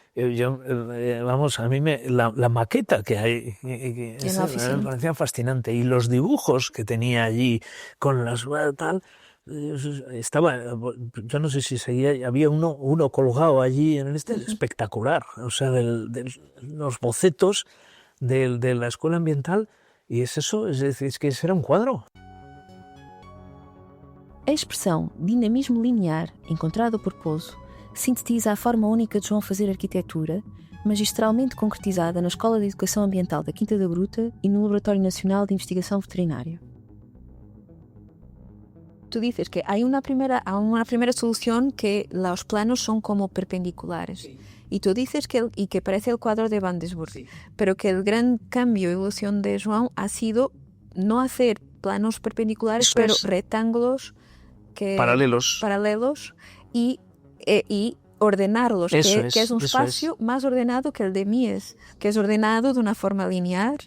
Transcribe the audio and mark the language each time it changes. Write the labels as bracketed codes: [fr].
[es] Vamos, a mí la maqueta que hay me parecía fascinante, y los dibujos que tenía allí con las tal. Estaba, yo no sé si seguía, había uno colgado allí en espectacular, o sea, los bocetos de la escuela ambiental, y es eso, es decir, es que ese era un cuadro. [pt] A expressão dinamismo linear, encontrada por Pozo, sintetiza a forma única de João fazer arquitetura, magistralmente concretizada na Escola de Educação Ambiental da Quinta da Gruta e no Laboratório Nacional de Investigação Veterinária. [es] Tú dices que hay una primera solución que los planos son como perpendiculares. Sí. Y tú dices que parece el cuadro de Van Desburg, sí. Pero que el gran cambio y evolución de João ha sido no hacer planos perpendiculares, pero rectángulos paralelos y ordenarlos, que es un espacio más ordenado que el de Mies, que es ordenado de una forma lineal.